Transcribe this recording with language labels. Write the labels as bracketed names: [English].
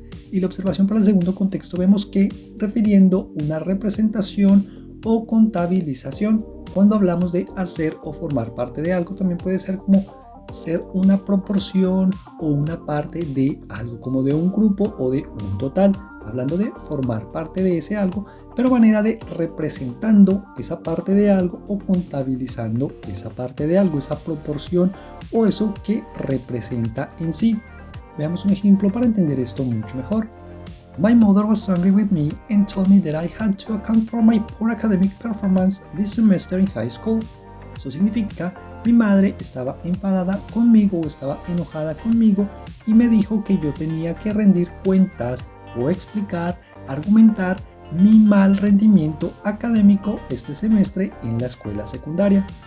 [Spanish] Y la observación para el segundo contexto vemos que refiriendo una representación o contabilización, cuando hablamos de hacer o formar parte de algo, también puede ser como ser una proporción o una parte de algo, como de un grupo o de un total, hablando de formar parte de ese algo, pero manera de representando esa parte de algo o contabilizando esa parte de algo, esa proporción o eso que representa en sí. Veamos un ejemplo para entender esto mucho mejor. [English] My mother was angry with me and told me that I had to account for my poor academic performance this semester in high school. [Spanish] Eso significa, mi madre estaba enfadada conmigo o estaba enojada conmigo y me dijo que yo tenía que rendir cuentas o explicar, argumentar mi mal rendimiento académico este semestre en la escuela secundaria.